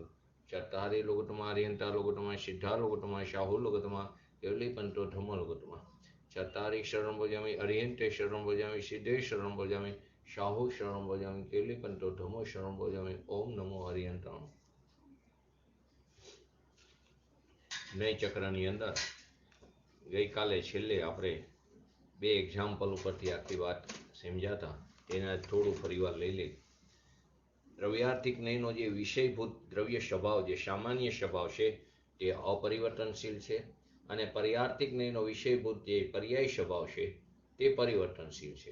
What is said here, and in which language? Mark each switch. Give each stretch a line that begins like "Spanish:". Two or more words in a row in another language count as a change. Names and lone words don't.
Prakrit languages: चत्तारि लोकोत्तमा अरिहंता लोकोत्तमा सिद्धा लोकोत्तमा शाहु लोकोत्तमा केवली पंतो धर्मो लोकोत्तमा। चत्तारि शरणं भजामि अरिहंते शरणं भजामि सिद्धे शरणं भजामि शाहु शरणं भजामि केवली पंतो धर्मो शरणं भजामि। ओम नमो अरिहंताणं।
Gujarati: नय चक्રની અંદર ગઈકાલે છેલ્લે આપણે બે એક્ઝામ્પલ ઉપરથી આખી વાત સમજાતા, તેના થોડું ફરીવાર લઈ લઈ. દ્રવ્યાર્થિક નયનો જે વિષયભૂત દ્રવ્ય સ્વભાવ, જે સામાન્ય સ્વભાવ છે તે અપરિવર્તનશીલ છે, અને પર્યાર્થિક નયનો વિષયભૂત જે પર્યાય સ્વભાવ છે તે પરિવર્તનશીલ છે.